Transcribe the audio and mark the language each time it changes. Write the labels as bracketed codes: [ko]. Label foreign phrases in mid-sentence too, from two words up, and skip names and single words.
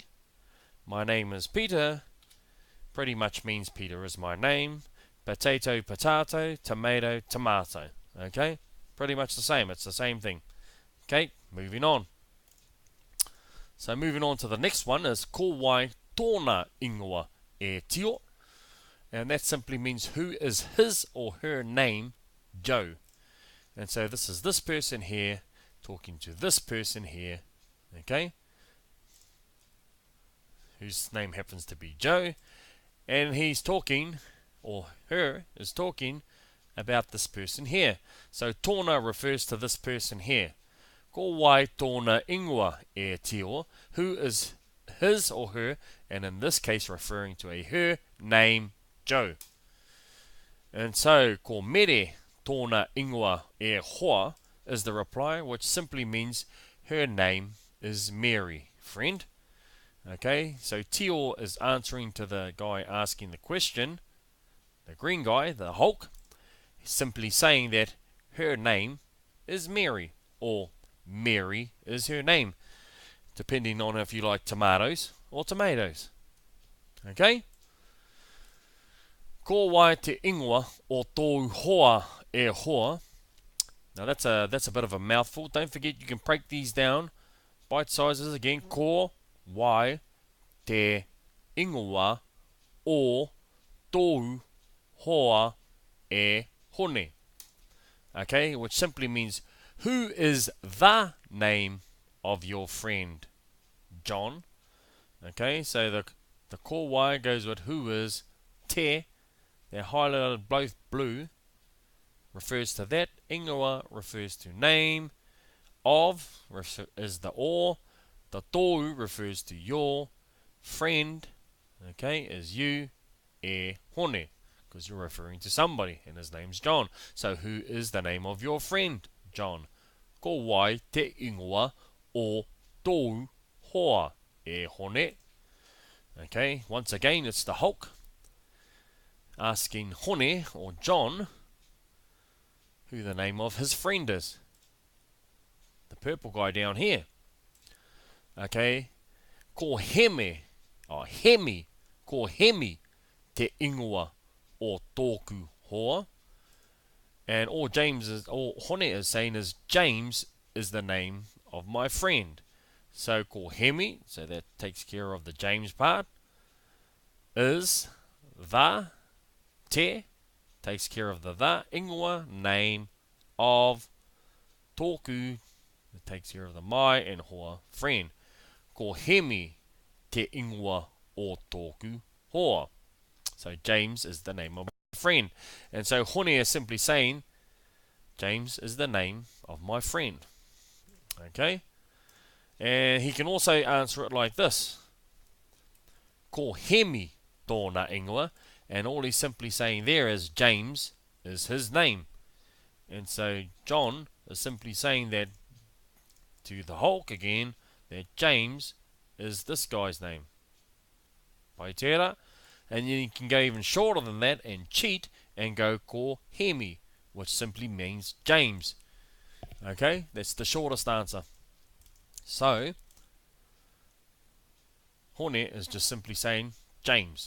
[en] My name is Peter pretty much means Peter is my name. Potato, potato, tomato, tomato. Okay? Pretty much the same. It's the same thing. Okay? Moving on. So moving on to the next one is [mi] ko wai tōna ingoa e tio. [en] And that simply means who is his or her name, Joe. And so this is this person here talking to this person here. Okay? Whose name happens to be Joe. And he's talking, or her is talking, about this person here. So tōna refers to this person here. [mi] Ko wai tōna ingoa e tio, [en] who is his or her, and in this case referring to a her name, Joe. And so [mi] ko mere tōna ingoa e hoa [en] is the reply, which simply means her name is Mary, friend. Okay, so Tio is answering to the guy asking the question, the green guy, the Hulk, simply saying that her name is Mary, or Mary is her name, depending on if you like tomatoes or tomatoes. Okay? [mi] Ko wai te ingoa o tōu hoa e hoa. [en] Now that's a bit of a mouthful. Don't forget you can break these down. Bite sizes again. [mi] Ko wai te ingoa o tōu hoa e hone. [en] Okay, which simply means who is the name of your friend John. Okay, so the [mi] ko wai [en] goes with who is. Te, they're highlighted both blue, refers to that. Ingoa refers to name. Of is the or. The tōu refers to your. Friend, okay, is you. E hone, because you're referring to somebody, and his name's John. So who is the name of your friend, John? [mi] Ko wai te ingoa o tōu hoa e hone. [en] Okay, once again it's the Hulk asking Hone or John who the name of his friend is. The purple guy down here. [mi] Okay, ko heme, ko hemi te ingoa o tōku hoa. [en] And all Hone is saying is James is the name of my friend. So [mi] ko hemi, [en] so that takes care of the James part. Is the te takes care of the ingoa, name of tōku, it takes care of the mai and hoa, friend. [mi] Ko hemi te ingoa o tōku hoa. [en] So James is the name of my friend. And so Hone is simply saying James is the name of my friend. Okay? And he can also answer it like this. [mi] Ko hemi tōna ingoa. [en] And all he's simply saying there is James is his name. And so John is simply saying that to the Hulk again, that James is this guy's name. [mi] Pai tērā. [en] And then you can go even shorter than that and cheat and go [mi] ko hemi, [en] which simply means James. Okay, that's the shortest answer. So, Hone is just simply saying James.